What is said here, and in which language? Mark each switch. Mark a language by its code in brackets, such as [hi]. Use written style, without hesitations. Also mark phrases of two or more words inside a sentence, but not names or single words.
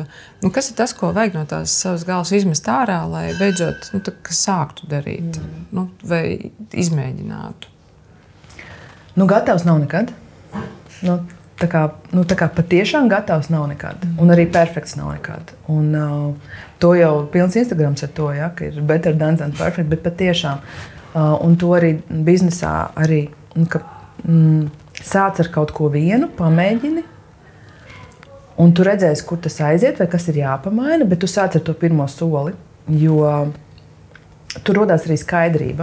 [lv] Kas ir tas, ko vajag no tās savas galvas izmest ārā, lai beidzot sāktu darīt, vai izmēģinātu? Gatavs nav nekad. Tā kā patiešām gatavs nav nekad. Un arī perfekts nav nekad. Un to jau pilns Instagrams ar to, ja, ka ir [en] better than perfect, [lv] bet patiešām. Un to arī biznesā arī, ka sāc ar kaut ko vienu, pamēģini, un tu redzēsi, kur tas aiziet vai kas ir jāpamaina, bet tu sāc ar to pirmo soli, jo tur rodās arī skaidrība.